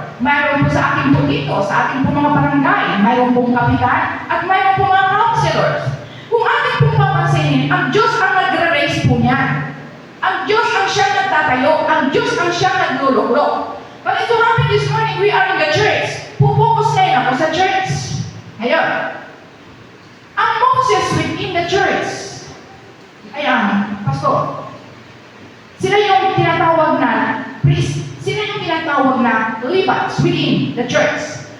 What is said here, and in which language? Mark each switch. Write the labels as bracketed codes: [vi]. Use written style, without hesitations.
[tl] Mayroon po sa ating po dito, sa ating po mga barangay, mayroon pong kapitan at mayroon pong mga councilors. Kung ating pong papansinin, ang Diyos ang nagre-raise po niyan. Ang Diyos ang siyang nagtatayo, ang Diyos ang siyang nagluluklok. [en] But ito happen this morning, we are in the church. [tl] Pupokus ngayon ako sa church. Ngayon, ang Moses [en] within the church [tl] ay ang pastor. Sila yung tinatawag na priest. Sila yung tinatawag na Levites [en] within the church.